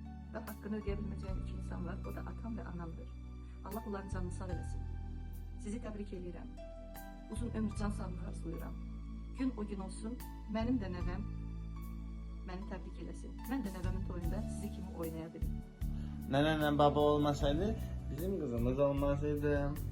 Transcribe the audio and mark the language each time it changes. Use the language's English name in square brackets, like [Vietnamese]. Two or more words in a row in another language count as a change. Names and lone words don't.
[Turkish] ve hakkını ödeyebilmeyeceğim iki insan var. O da atam ve anamdır. [Azerbaijani] Allah onların canını sağ eləsin. Sizi təbrik edirəm. Uzun ömür, can sağlığı arzulayıram. Gün o gün olsun, mənim də nəvəm məni təbrik eləsin. Mən də nəvəmin toyunda sizi kimi oynaya bilim. [Turkish] Nenenle baba olmasaydı bizim kızımız olmasaydı.